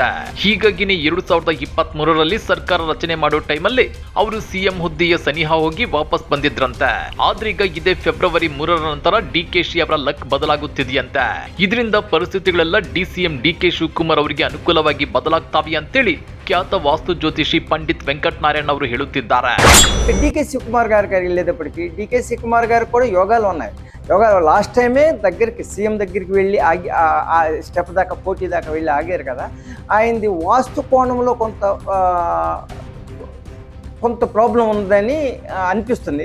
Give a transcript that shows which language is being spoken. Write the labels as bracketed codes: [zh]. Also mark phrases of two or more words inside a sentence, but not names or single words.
[kn] ಹೀಗಾಗಿನೇ 2023ರಲ್ಲಿ ಸರ್ಕಾರ ರಚನೆ ಮಾಡೋ ಟೈಮಲ್ಲಿ ಅವರು ಸಿಎಂ ಹುದ್ದೆಯ ಸನಿಹ ಹೋಗಿ ವಾಪಸ್ ಬಂದಿದ್ರಂತೆ. ಆದ್ರೆ ಈಗ ಇದೇ ಫೆಬ್ರವರಿ 3ರ ನಂತರ ಡಿಕೆಶಿ ಅವರ ಲಕ್ ಬದಲಾಗುತ್ತಿದೆಯಂತೆ. ಇದರಿಂದ ಪರಿಸ್ಥಿತಿಗಳೆಲ್ಲ ಡಿಸಿಎಂ ಡಿಕೆ ಶಿವಕುಮಾರ್ ಅವರಿಗೆ ಅನುಕೂಲವಾಗಿ ಬದಲಾಗ್ತಾವೆ ಅಂತೇಳಿ ಖ್ಯಾತ ವಾಸ್ತು ಜ್ಯೋತಿಷಿ ಪಂಡಿತ್ ವೆಂಕಟ್ ನಾರಾಯಣ ಅವರು ಹೇಳುತ್ತಿದ್ದಾರೆ. [te] డికే శివకుమార్ గారికి వెళ్ళేటప్పటికి డికే శివకుమార్ గారికి కూడా యోగాలు ఉన్నాయి. యోగాలు లాస్ట్ టైమే దగ్గరికి సీఎం దగ్గరికి వెళ్ళి ఆగి ఆ స్టెప్ దాకా పోటీ దాకా వెళ్ళి ఆగారు కదా. ఆయనది వాస్తు కోణంలో కొంత ప్రాబ్లం ఉందని అనిపిస్తుంది.